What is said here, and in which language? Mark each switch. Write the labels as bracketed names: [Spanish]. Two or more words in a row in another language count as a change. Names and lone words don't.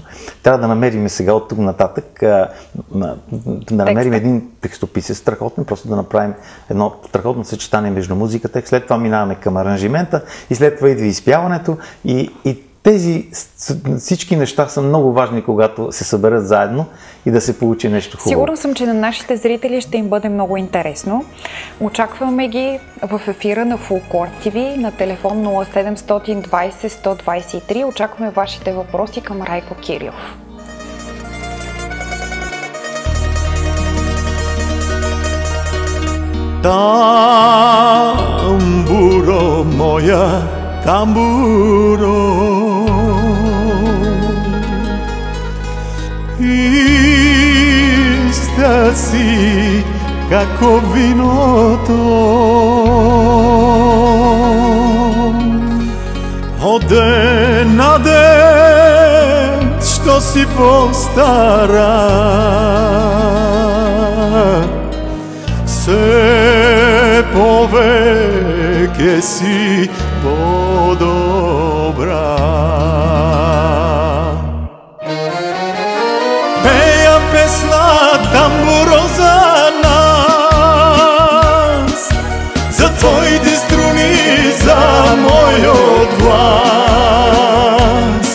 [Bulgarian] Трябва да намерим сега от тук нататък, да намерим един текстописец страхотен, просто да направим едно страхотно съчетание между музиката, след това минаваме към аранжимента и след това идва изпяването и тези всички неща са много важни, когато се съберат заедно и да се получи нещо хубаво. Сигурна съм, че на нашите зрители ще им бъде много интересно. Очакваме ги в ефира на Фолклор ТВ на телефон 0720 123. Очакваме вашите въпроси към Райко Кирилов. [Macedonian] Тамбуро моја, тамбуро, иста си како виното, од ден на ден што си постара, се повеќе си подобра. Пеја песна тамбуро за нас, за твоите струни, за мој глас.